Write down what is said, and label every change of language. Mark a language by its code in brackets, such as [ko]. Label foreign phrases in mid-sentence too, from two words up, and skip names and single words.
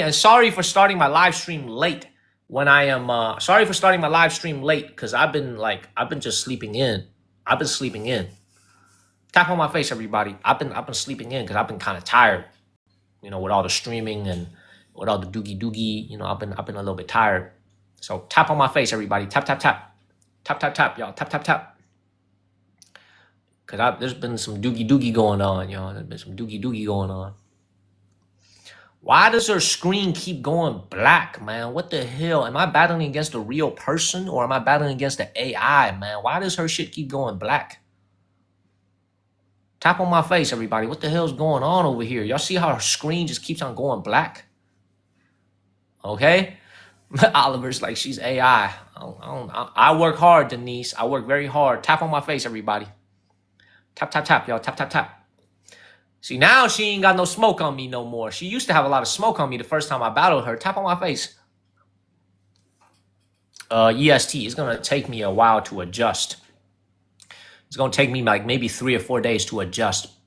[en] And sorry for starting my live stream late. Sorry for starting my live stream late because I've been just sleeping in. I've been sleeping in. Tap on my face, everybody. I've been sleeping in because I've been kind of tired. You know, with all the streaming and with all the doogie. You know, I've been a little bit tired. So tap on my face, everybody. Tap, tap, tap. Tap, tap, tap, y'all. Tap, tap, tap. Because there's been some doogie going on, y'all. There's been some doogie going on. Why does her screen keep going black, man? What the hell? Am I battling against a real person or am I battling against the AI, man? Why does her shit keep going black? Tap on my face, everybody. What the hell's going on over here? Y'all see how her screen just keeps on going black? Okay? Oliver's like, she's AI. I work hard, Denise. I work very hard. Tap on my face, everybody. Tap, tap, tap, y'all. Tap, tap, tap. See, now she ain't got no smoke on me no more. She used to have a lot of smoke on me the first time I battled her. Tap on my face. EST, it's going to take me a while to adjust. It's going to take me like maybe 3 or 4 days to adjust.